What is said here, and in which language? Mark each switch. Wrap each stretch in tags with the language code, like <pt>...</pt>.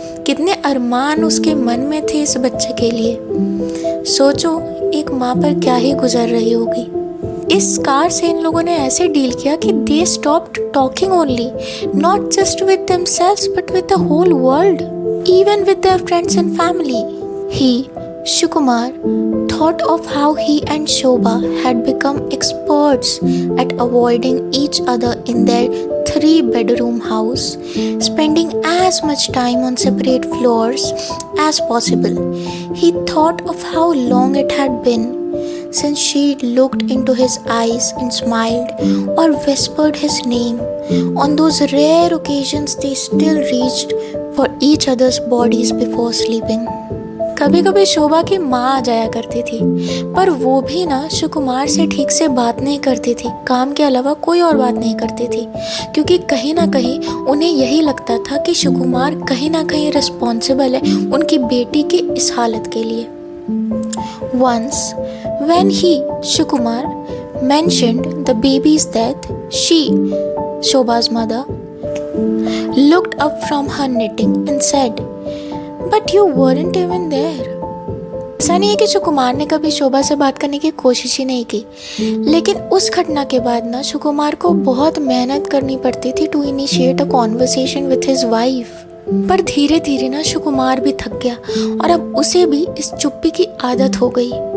<hi>कितने अरमान उसके मन में थे इस बच्चे के लिए। सोचो एक माँ पर क्या ही गुजर रही होगी। इस स्कार से इन लोगों ने ऐसे डील किया कि</hi> <en>They stopped talking only, not just with themselves but with the whole world, even with their friends and family. He, Sukumar, thought of how he and Shobha had become experts at avoiding each other in their 3-bedroom house, spending as much time on separate floors as possible. He thought of how long it had been since she looked into his eyes and smiled or whispered his name on those rare occasions they still reached for each other's bodies before sleeping.</en> <hi>कभी कभी शोभा की माँ आ जाया करती थी, पर वो भी ना सुकुमार से ठीक से बात नहीं करती थी, काम के अलावा कोई और बात नहीं करती थी, क्योंकि कहीं ना कहीं उन्हें यही लगता था कि सुकुमार कहीं ना कहीं रिस्पॉन्सिबल है उनकी बेटी की इस हालत के लिए।</hi> <en>Once, when he, Sukumar, mentioned the baby's death, she, Shobha's mother, looked up from her knitting and said, "But you weren't even there."</en> <hi>ऐसा नहीं है कि सुकुमार ने कभी शोभा से बात करने की कोशिश ही नहीं की, लेकिन उस घटना के बाद ना सुकुमार को बहुत मेहनत करनी पड़ती थी</hi> <en>To initiate a conversation with his wife.</en> <hi>पर धीरे धीरे ना सुकुमार भी थक गया और अब उसे भी इस चुप्पी की आदत हो गई।</hi>